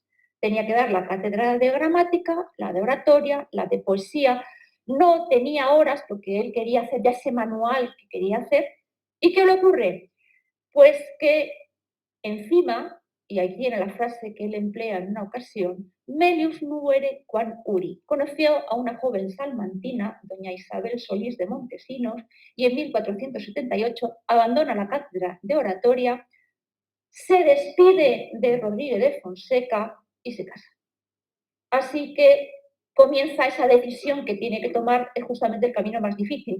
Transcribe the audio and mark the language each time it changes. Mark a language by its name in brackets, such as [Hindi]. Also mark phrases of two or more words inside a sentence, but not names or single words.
[Spanish] Tenía que dar la cátedra de gramática, la de oratoria, la de poesía. No tenía horas porque él quería hacer ya ese manual que quería hacer. ¿Y qué le ocurre? Pues que encima, y ahí tiene la frase que él emplea en una ocasión, [Latin] melius nuere quam uri. [Spanish] Conoció a una joven salmantina, doña Isabel Solís de Montesinos, y en 1478 abandona la cátedra de oratoria, se despide de Rodríguez de Fonseca y se casa. Así que comienza esa decisión que tiene que tomar, es justamente el camino más difícil.